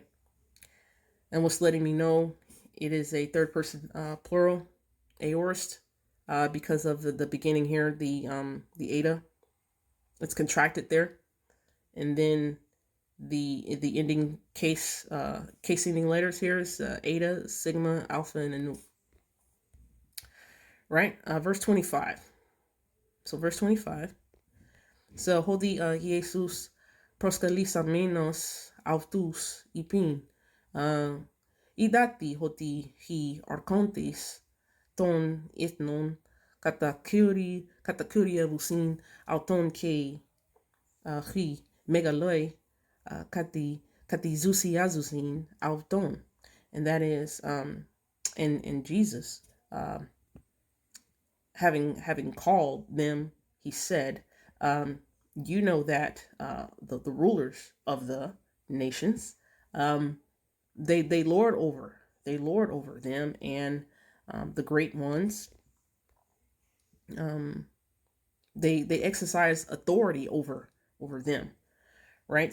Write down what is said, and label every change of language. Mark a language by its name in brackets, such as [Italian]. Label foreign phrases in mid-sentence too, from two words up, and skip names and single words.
[English] And what's letting me know it is a third person plural, aorist, because of the beginning here, the eta, it's contracted there, and then the ending case ending letters here is eta, sigma, alpha, and a nu. Right, verse 25. So verse 25. [Greek] So ὁ δὲ Ἰησοῦς προσκαλεσάμενος αὐτοὺς εἶπεν οἴδατε ὅτι οἱ ἄρχοντες τῶν ἐθνῶν κατακυριεύουσιν αὐτῶν καὶ οἱ μεγάλοι κατεξουσιάζουσιν αὐτῶν. [English] And that is in Jesus having called them, he said, you know that the rulers of the nations they lord over them, and the great ones, they exercise authority over them, right?